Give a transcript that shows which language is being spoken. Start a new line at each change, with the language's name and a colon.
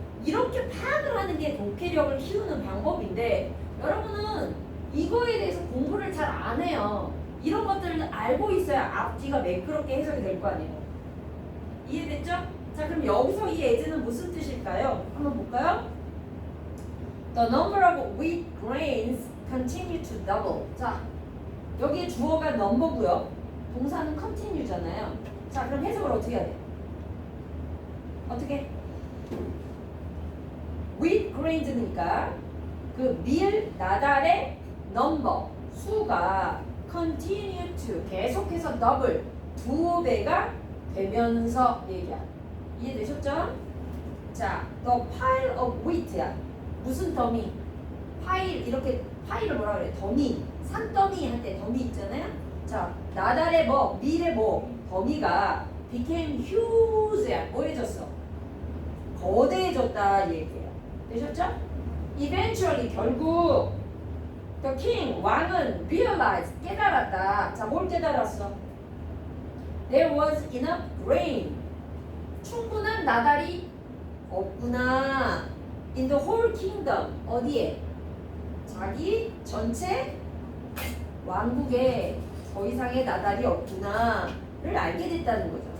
Korean: 이렇게 파악을 하는 게 독해력을 키우는 방법인데, 여러분은 이거에 대해서 공부를 잘 안 해요. 이런 것들을 알고 있어야 앞뒤가 매끄럽게 해석이 될 거 아니에요. 이해됐죠? 자, 그럼 여기서 이 as는 무슨 뜻일까요? 한번 볼까요?
English: The number of wheat grains continue to double.
Korean: 자, 여기에 주어가 number고요. 동사는 continue잖아요. 자, 그럼 해석을 어떻게 해야 돼? 어떻게?
English: wheat grains
Korean: 니까 그 밀 나달의 number 수가
English: continue to
Korean: 계속해서
English: double
Korean: 2배가 되면서 얘기야. 이해되셨죠?
English: 자, the pile of wheat야.
Korean: 무슨 더미? 파일. 이렇게 파일을 뭐라 그래? 더미. 산더미 할 때 더미 있잖아요. 자, 나달의 뭐, 밀의 뭐, 더미가
English: became huge
Korean: 야. 뭐해졌어? 거대해졌다 이 얘기예요. 되셨죠?
English: Eventually
Korean: 결국
English: the king
Korean: 왕은
English: realized
Korean: 깨달았다. 자, 뭘 깨달았어?
English: There was enough grain.
Korean: 충분한 나달이 없구나.
English: In the whole kingdom.
Korean: 어디에? 자기 전체 왕국에 더 이상의 나달이 없구나를 알게 됐다는 거죠.